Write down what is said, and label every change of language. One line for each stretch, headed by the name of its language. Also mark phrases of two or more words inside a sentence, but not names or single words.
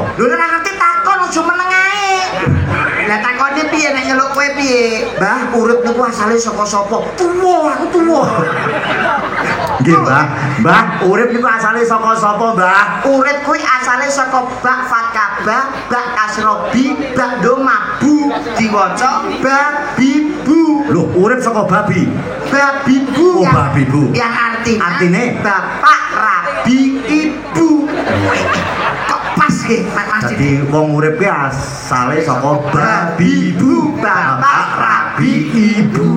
Javanese: Lho ora ngerti takon aja meneng ae. Lah takone piye nek nyeluk kowe piye? Mbah, urip niku asale saka sapa? Tuwa, aku tuwa. Nggih, Mbah. Mbah, urip niku asale saka sapa, Mbah? Urip kuwi asale saka bak fathah, bak kasra bi, bak doma bu, diwaca babibu. Lho, urip saka babi. Babibu. Oh, babibu. Yang artine bapak, rabi, ibu. Kok pas nggih, Mas Didi? Dadi wong urip ki asale saka babi, ibu, bapak, rabi, ibu.